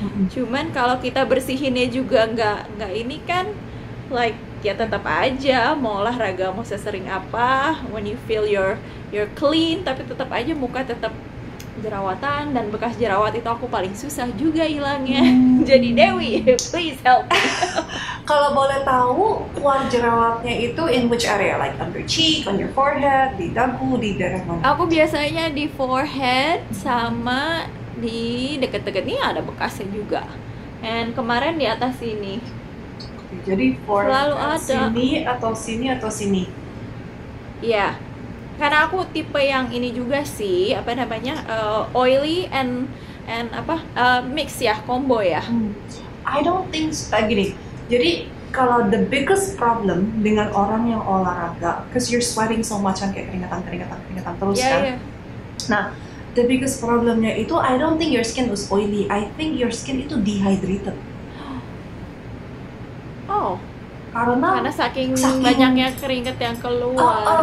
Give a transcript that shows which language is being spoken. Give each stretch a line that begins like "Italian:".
Indonesian: Cuman kalau kita bersihinnya juga nggak ini kan, like ya tetap aja mau olahraga mau sesering apa, when you feel you're clean, tapi tetap aja muka tetap jerawatan, dan bekas jerawat itu aku paling susah juga hilangnya.
English: Jadi Dewi, please help me.
Indonesian: Kalau boleh tahu, keluar jerawatnya itu in which area?
English: Like under cheek, on your forehead, di dagu, di daerah mana?
Indonesian: Aku biasanya di forehead sama di deket-deket ini ada bekasnya juga. And kemarin di atas sini. Jadi selalu ada. Sini atau sini? Iya. Karena aku tipe yang ini juga sih, apa namanya, oily and mix ya, combo ya.
English: I don't think gini. Jadi kalau the biggest problem dengan orang yang olahraga, because you're sweating so much kan, kayak keringetan terus kan. Nah, the biggest problemnya itu I don't think your skin was oily. I think your skin itu dehydrated. Oh.
Indonesian: Karena saking banyaknya keringet yang keluar.